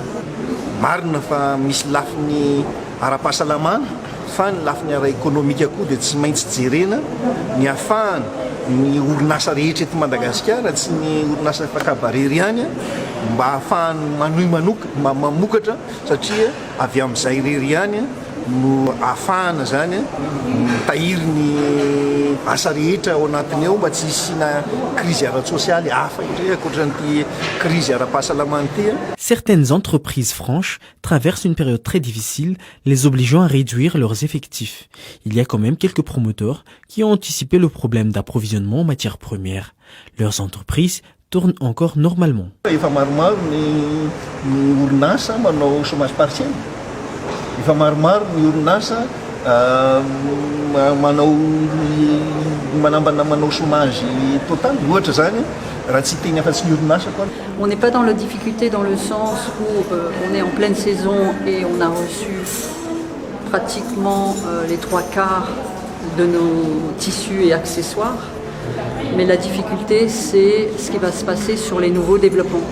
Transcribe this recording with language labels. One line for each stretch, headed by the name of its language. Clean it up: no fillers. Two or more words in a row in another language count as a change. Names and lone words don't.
Malagasy: Marina fa misy lafiny ara-pahasalamana fa ny lafiny ara-ekonomika koa dia tsy maintsy jerena ny ahafahana ny orinasa rehetra eto Madagasikara tsy ny orinasa fakabarery ihany mba ahafahany mamokatra satria avy amin'izay irery ihany no ahafahana zany mitahiry ny asa rehetra ao anatiny ao mba tsy hisina crise ara-tsosialy hafa indray ankoatran'ity crise ara-pahasalamana ity.
French: Certaines entreprises franches traversent une période très difficile, les obligeant à réduire leurs effectifs. Il y a quand même quelques promoteurs qui ont anticipé le problème d'approvisionnement en matières premières. Leurs entreprises tournent encore normalement.
Malagasy: Efa maromaro ny orinasa manao
French: chômage partiel.
Malagasy: Efa maromaro ny orinasa manao
French: chômage total
Malagasy: ohatra zany raha tsy teny afa-tsy ny orinasa quoi.
French: On n'est pas dans la difficulté dans le sens où on est en pleine saison et on a reçu pratiquement les 3/4 de nos tissus et accessoires. Mais la difficulté, c'est ce qui va se passer sur les nouveaux développements.